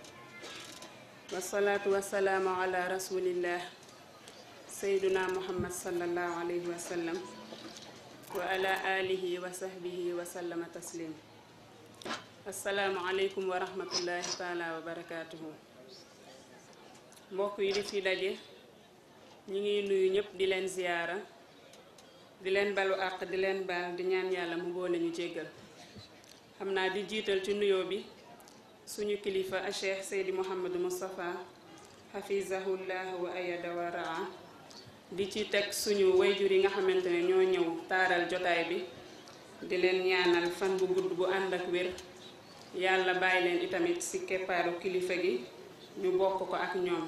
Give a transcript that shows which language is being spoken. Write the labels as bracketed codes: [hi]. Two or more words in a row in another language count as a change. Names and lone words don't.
[ar] والصلاة والسلام على رسول الله سيدنا محمد صلى الله عليه وسلم وعلى آله وصحبه وسلم تسليم. السلام عليكم ورحمة الله تعالى وبركاته. [wo] mbokk yi di fi daje ñi ngi nuyu ñëpp di leen ziyaara di leen balu àq di leen baal di ñaan yàlla mu boole ñu jéggal. xam naa di jiital ci nuyoo bi suñu kilifa a Cheikh Seydi Mouhamadou Moustapha [ar] حفظه الله وأيده ورعاه [wo] di ci teg suñu wayjur yi nga xamante ne ñoo ñëw taaral jotaay bi di leen ñaanal fan bu gudd bu ànd ak wér yàlla bàyyi leen itamit ci keppaaru kilifa gi ñu bokk ko ak ñoom.